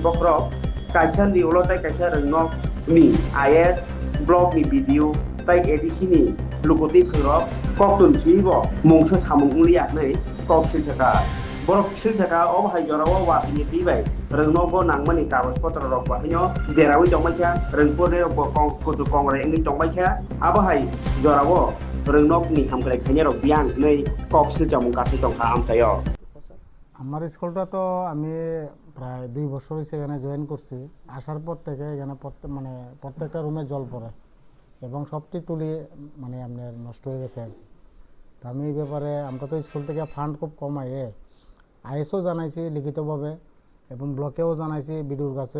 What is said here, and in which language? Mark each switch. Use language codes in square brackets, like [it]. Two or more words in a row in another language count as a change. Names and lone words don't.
[trp] बख्रब कायसानि उलताय कायसा रोंनकनि आईएस ब्लग नि भिडिअ ताय एडिसिनि लुकुति फोरब कक्टुन सिबो मुंसो सामुंलियाखनै कक सिलसका बरफ सिलसका अबहाय जराव वातिनि पिबाय रोंनगो नांमनि कागज पत्र रक बाहायनो देरावै दंबायखा रोंफोरने कं कुतु कंग्रे इंगि दंबायखा आबहाय जराव रोंनकनि हामग्राय खायने रक बियां नै कक सिलजामुं कासे दंखा आमथायो [bn] আমার স্কুলটা তো আমি প্রায় 2 বছর হয়েছে এখানে জয়েন করছি আসার পর থেকে এখানে মানে প্রত্যেকটা রুমে জল পড়ে এবং সবটি তুলি মানে আপনার নষ্ট হয়ে গেছে আর তো আমি এই ব্যাপারে আমরা তো স্কুল থেকে ফান্ড খুব কম আয়ে আইএসও জানাইছি লিখিতভাবে এবং ব্লকেও জানাইছি বিডিওর কাছে